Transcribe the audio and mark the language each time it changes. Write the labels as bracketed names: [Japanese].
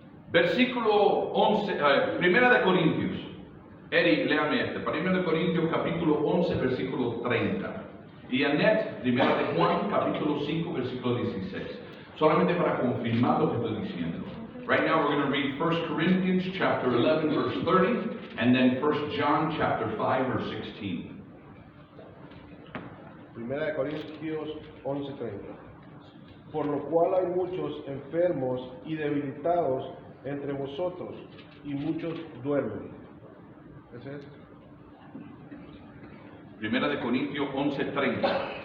[Spanish] Versículo 11, Primera de Corintios. Eric, léame este. Primera de Corintios, capítulo 11, versículo 30. Y Annette, Primera de Juan, capítulo 5, versículo 16. Solamente para confirmar lo que estoy diciendo. [English] Right now we're going to read 1 Corinthians chapter 11, verse 30, and then 1 John chapter 5, verse 16. [Spanish] Primera de Corintios 11:30. Por lo cual hay muchos enfermos y debilitados entre vosotros, y muchos duermen. ¿Ese es? Primera de Corintios 11:30.